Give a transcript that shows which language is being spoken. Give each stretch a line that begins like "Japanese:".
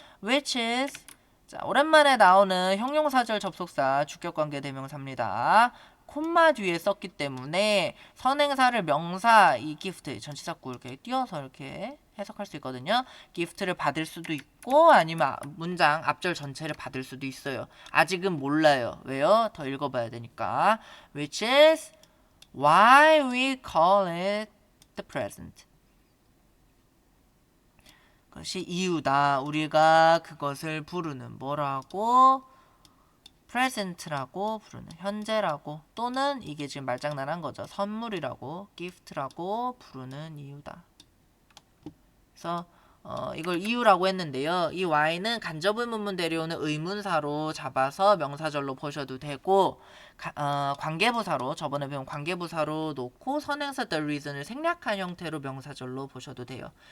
English: Which is,
Korean: 자, 오랜만에 나오는 형용사절 접속사 주격관계 대명사입니다. 콤마 뒤에 썼기 때문에 선행사를 명사 이 gift 전치사구 이렇게 띄워서 이렇게 해석할 수 있거든요. gift를 받을 수도 있고 아니면 문장 앞절 전체를 받을 수도 있어요. 아직은 몰라요. 왜요? 더 읽어봐야 되니까.
English: Which is why we call it the present.
Korean: 그것이 이유다. 우리가 그것을 부르는 뭐라고? present라고 부르는, 현재라고, 또는 이게 지금 말장난한 거죠. 선물이라고, gift라고 부르는 이유다. 그래서 이걸 이유라고 했는데요. 이 y는 간접 의문문 데려오는 의문사로 잡아서 명사절로 보셔도 되고, 관계부사로, 저번에 배운 관계부사로 놓고 선행사 the reason을 생략한 형태로 명사절로 보셔도 돼요.